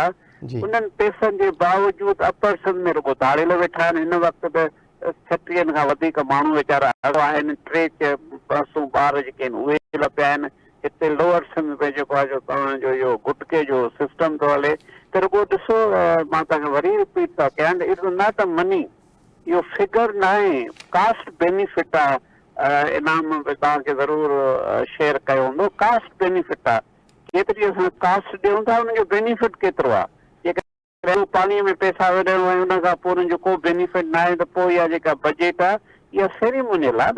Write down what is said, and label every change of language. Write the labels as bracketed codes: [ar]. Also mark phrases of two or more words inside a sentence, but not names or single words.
[sd] उन्हनि पैसनि जे बावजूदि अपर सिंध में रुगो दाड़ियल वेठा आहिनि। हिन वक़्तु त 60 खां वधीक माण्हू वीचारा आहिनि, 3 बसूं ॿार जेके आहिनि उहे पिया आहिनि। हिते लोअर सिंध में जेको आहे जो तव्हांजो इहो गुटके जो सिस्टम थो हले। त रुगो ॾिसो, मां तव्हांखे वरी रिपीट था कयां, [en] it is not a money, [sd] इहो फिगर न आहे, [en] cost benefit [sd] आहे। इनाम बि तव्हांखे ज़रूरु शेयर कयो हूंदो। [en] cost benefit [sd] आहे, केतिरी असां कास्ट ॾियूं था हुनजो बेनिफिट केतिरो आहे। जेका पाणीअ में पैसा विझणो आहे हुन खां पोइ हुनजो को बेनिफिट न आहे, त पोइ इहा जेका बजट आहे इहा सेरेमोनियल आहे न।